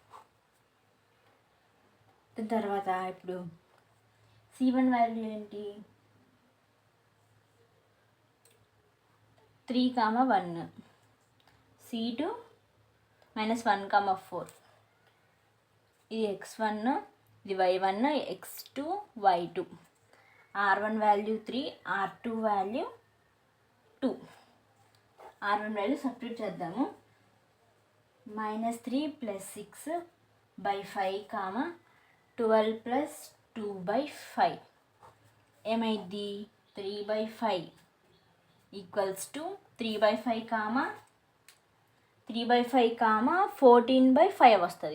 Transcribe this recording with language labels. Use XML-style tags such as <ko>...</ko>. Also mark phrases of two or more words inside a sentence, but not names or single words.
<te>తర్వాత ఇప్పుడు C1 వాల్యూ ఏంటి 3, 1, C2 -1, 4, ఇది x1, ఇది y1, x2 y2, R1 వాల్యూ 3, R2 వాల్యూ 2. R1 వాల్యూ సబ్స్టిట్యూట్ చేద్దాము. -3 + 6 / 5, 12 + 2/5 ఏమైంది 3/5</te> <en>equals to</en> <te>3/5, 14/5 వస్తుంది.</te>